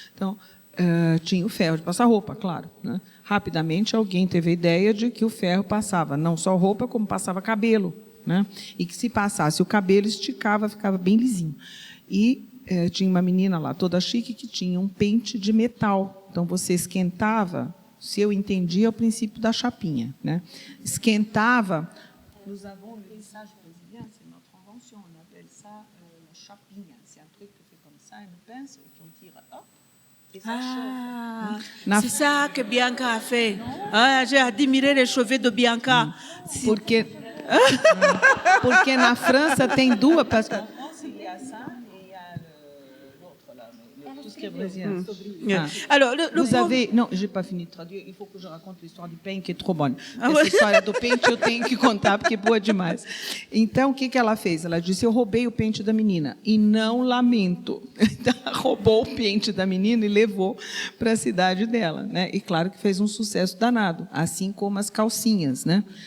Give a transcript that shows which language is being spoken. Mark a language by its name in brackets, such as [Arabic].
[Portuguese] Então, tinha o ferro de passar roupa, claro, né? Rapidamente, alguém teve a ideia de que o ferro passava não só roupa, como passava cabelo, né? E que se passasse o cabelo, esticava, ficava bem lisinho. E tinha uma menina lá, toda chique, que tinha um pente de metal. Então, você esquentava, se eu entendia, o princípio da chapinha, né? Esquentava... [French] Nous avons le lissage brésilien, c'est notre invention, on appelle ça la chapinha. C'est un truc que fait comme ça, une pince, et qu'on tire, hop, et ça chauffe. C'est ça que Bianca a fait. Ah, j'ai admiré les cheveux de Bianca. [Portuguese] Porque na França tem duas... [French] Parce que en France, il y a ça et il y a l'autre, là, tout ce qui est brésilien. Alors, Vous avez... Non, je n'ai pas fini de traduire. Il faut que je raconte l'histoire du pente, que é trop bonne. [Portuguese] Essa história do pente eu tenho que contar, porque é boa demais. Então, o que ela fez? Ela disse, eu roubei o pente da menina e não lamento. Então, ela roubou o pente da menina e levou para a cidade dela, né? E claro que fez um sucesso danado, assim como as calcinhas, né?